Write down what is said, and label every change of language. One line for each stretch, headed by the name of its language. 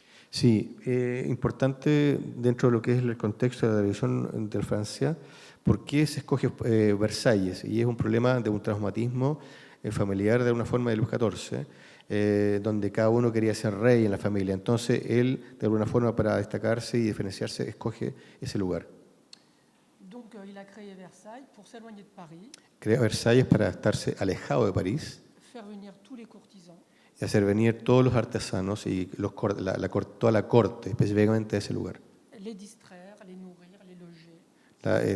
Spanish: Sí, importante dentro de lo que es el contexto de la televisión de Francia, ¿por qué se escoge Versalles? Y es un problema de un traumatismo familiar de alguna forma de Luis XIV, donde cada uno quería ser rey en la familia. Entonces él, de alguna forma, para destacarse y diferenciarse, escoge ese lugar.
French: Donc il a créé Versailles pour s'éloigner de Paris,
Spanish: Crea Versalles para estarse alejado de París
French: faire venir tous les courtisans,
Spanish: y hacer venir todos los artesanos y toda la corte, específicamente a ese lugar.
French: les distraire, les nourrir, les loger,